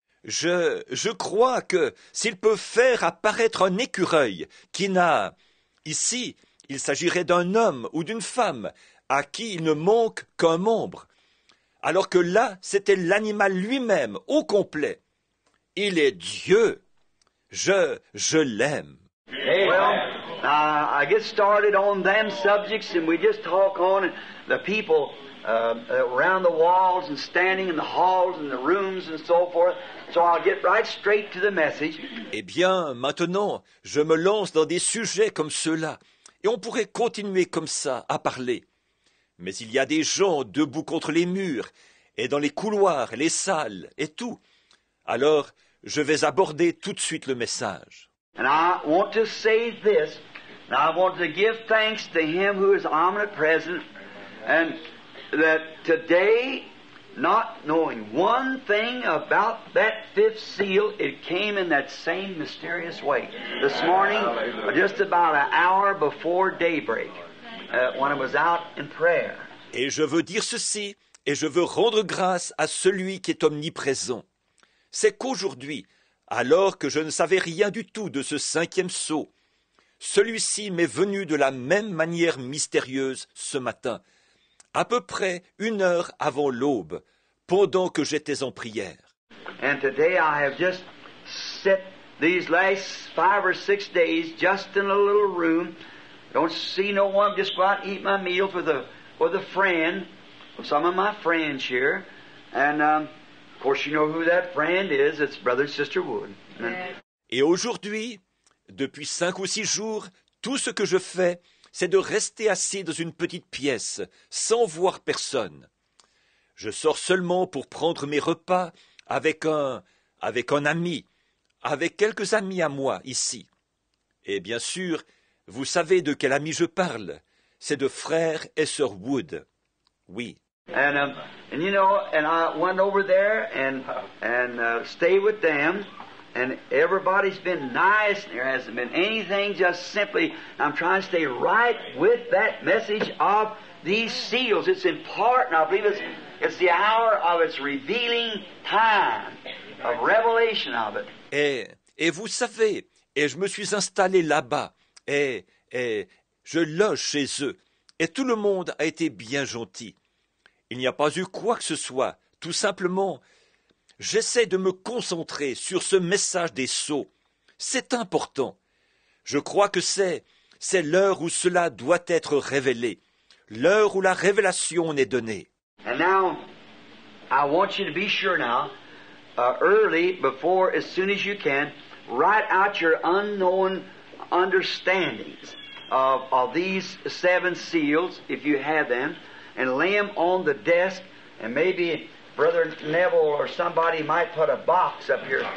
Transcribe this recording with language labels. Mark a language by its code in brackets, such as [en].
[fr] Je crois que s'il peut faire apparaître un écureuil qui n'a... Ici, il s'agirait d'un homme ou d'une femme à qui il ne manque qu'un membre, alors que là, c'était l'animal lui-même, au complet. Il est Dieu. Je l'aime. [en] Well, I get started on them subjects and we just talk on and the people around the walls and standing in the halls and the rooms and so forth. So I'll get right straight to the message. [fr] Eh bien, maintenant, je me lance dans des sujets comme ceux-là et on pourrait continuer comme ça à parler. Mais il y a des gens debout contre les murs et dans les couloirs, les salles et tout. Alors, je vais aborder tout de suite le message. [en] And I want to say this, and I want to give thanks to Him who is omnipresent, and that today, not knowing one thing about that fifth seal, it came in that same mysterious way. This morning, just about an hour before daybreak, when I was out in prayer. [fr] Et je veux dire ceci, et je veux rendre grâce à celui qui est omniprésent. C'est qu'aujourd'hui, alors que je ne savais rien du tout de ce 5e sceau, celui-ci m'est venu de la même manière mystérieuse ce matin, à peu près 1 heure avant l'aube, pendant que j'étais en prière. [en] And today I have just sat these last 5 or 6 days just in a little room Don't see no one. Just go out and eat my meals with a friend, with some of my friends here. And, of course, you know who that friend is. It's Brother and Sister Wood. [fr] Et aujourd'hui, depuis 5 ou 6 jours, tout ce que je fais, c'est de rester assis dans une petite pièce, sans voir personne. Je sors seulement pour prendre mes repas avec un ami, avec quelques amis à moi ici. Et bien sûr, vous savez de quel ami je parle. C'est de frère et sœur Wood. Oui. [en] And you know, and I went over there and stayed with them, and everybody's been nice. There hasn't been anything. Just simply, I'm trying to stay right with that message of these seals. It's important. I believe it's the hour of its revealing time, of revelation of it. [fr] Et vous savez, et je me suis installé là-bas, et je loge chez eux, et tout le monde a été bien gentil. Il n'y a pas eu quoi que ce soit, tout simplement, j'essaie de me concentrer sur ce message des sceaux. C'est important. Je crois que c'est l'heure où cela doit être révélé, l'heure où la révélation est donnée. [en] And now, I want you to be sure now, early, before, as soon as you can, write out your unknown understandings of these 7 seals, if you have them, and lay them on the desk, and maybe Brother Neville or somebody might put a box up here.